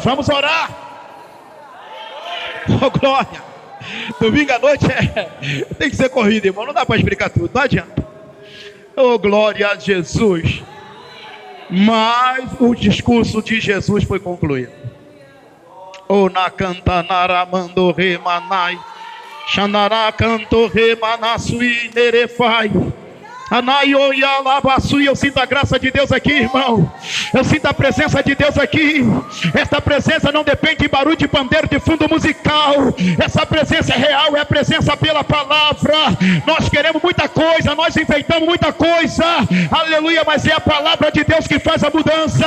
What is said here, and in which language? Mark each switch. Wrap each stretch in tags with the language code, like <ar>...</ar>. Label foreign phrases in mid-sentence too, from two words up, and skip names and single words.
<pt>Vamos orar. Oh, glória. Domingo à noite tem que ser corrida, irmão. Não dá para explicar tudo, não adianta. Oh, glória a Jesus. Mas o discurso de Jesus foi concluído. Oh, na cantanara mando remanai, xanara canto remanasui nerefai. Eu sinto a graça de Deus aqui, irmão. Eu sinto a presença de Deus aqui. Esta presença não depende de barulho de pandeiro, de fundo musical. Essa presença é real, é a presença pela palavra. Nós queremos muita coisa, nós enfeitamos muita coisa, aleluia, mas é a palavra de Deus que faz a mudança.</pt>